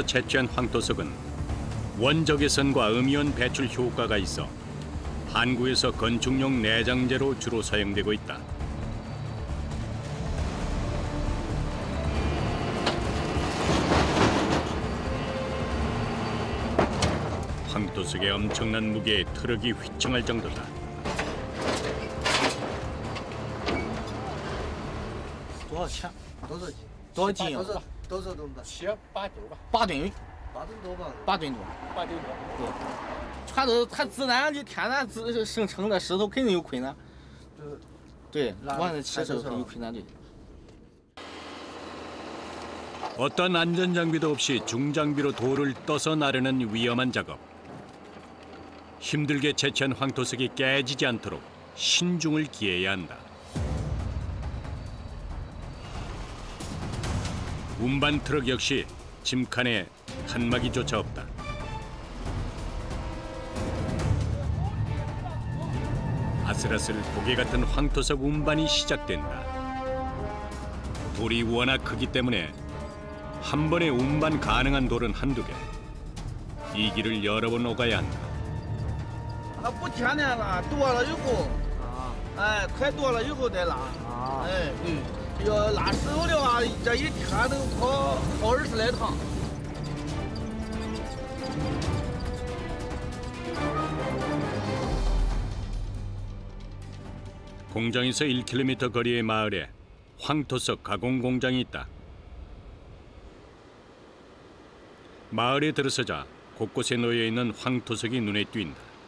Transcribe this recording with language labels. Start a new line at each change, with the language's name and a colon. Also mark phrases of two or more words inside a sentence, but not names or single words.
Korean: 채취한 황토석은 원적외선과 음이온 배출 효과가 있어 한국에서 건축용 내장재로 주로 사용되고 있다. 황토석의 엄청난 무게에 트럭이 휘청할 정도다.
Chinese: 多少钱？多少斤？多少吨吧？7、8吨吧。8吨。8吨多吧？8吨多。8吨多。对。全都是它自然的天然生成的石头，肯定有困难。对，往上起时候很有困难的。
Korean: 어떤 안전 장비도 없이 중장비로 돌을 떠서 나르는 위험한 작업. 힘들게 채취한 황토석이 깨지지 않도록 신중을 기해야 한다. 운반 트럭 역시 짐칸에 칸막이조차 없다. 아슬아슬 고개 같은 황토석 운반이 시작된다. 돌이 워낙 크기 때문에 한 번에 운반 가능한 돌은 한두 개. 이 길을 여러 번 오가야 한다.
Chinese: 它不天然拉，多了以后，哎，快多了以后再拉，哎，对，要拉石头的话，这一天能跑20来趟。
Korean: 공장에서 1km 거리의 마을에 황토석 가공 공장이 있다. 마을에 들어서자 곳곳에 놓여 있는 황토석이 눈에 띈다.